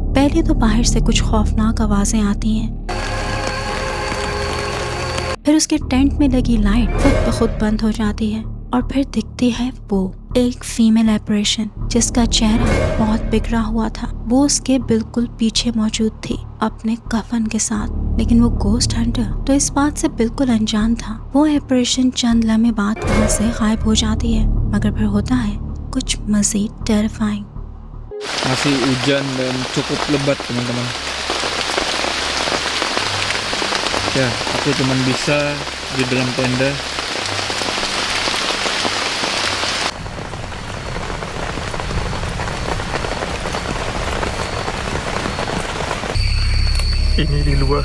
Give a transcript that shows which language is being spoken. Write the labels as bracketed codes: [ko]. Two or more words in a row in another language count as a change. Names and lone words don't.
[hi] पहले तो बाहर से कुछ खौफनाक आवाजें आती हैं, फिर उसके टेंट में लगी लाइट खुद ब खुद बंद हो जाती है और फिर दिखती है वो एक [en] female apparition [hi] जिसका चेहरा बहुत बिगड़ा हुआ था। वो उसके बिल्कुल पीछे मौजूद थी अपने कफन के साथ। लेकिन वो [en] ghost hunter [hi] तो इस बात से बिल्कुल अनजान था। वो एपरेशन चंद लम्हे बाद वहाँ से गायब हो जाती है, मगर फिर होता है कुछ मजीद टेरिफाइंग। [id] Masih hujan dan cukup lebat teman-teman. Ya, aku cuman bisa di dalam tenda. Ini di luar.